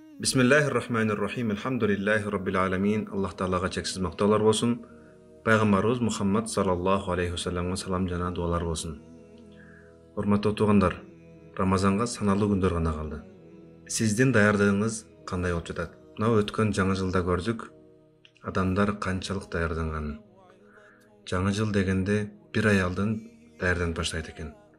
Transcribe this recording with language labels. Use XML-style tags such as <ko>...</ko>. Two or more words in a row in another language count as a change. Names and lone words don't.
<ar>بسم الله الرحمن الرحيم. الحمد لله رب العالمين.</ar> <ky>Аллах Таалага чексиз мактаулар болсун. Пайгамбарыбыз Мухаммад</ky> <ar>صلى الله عليه وسلم</ar> <ky>салам жана дуалар болсун. Урматтуу туугандар, Рамазанга саналуу күндөр гана калды. Сиздин даярдыгыңыз кандай болуп жатат? Мына өткөн жаңы жылда көрдүк, адамдар канчалык даярданганын. Жаңы жыл дегенде бир ай алдын даярданып баштайт экен.</ky>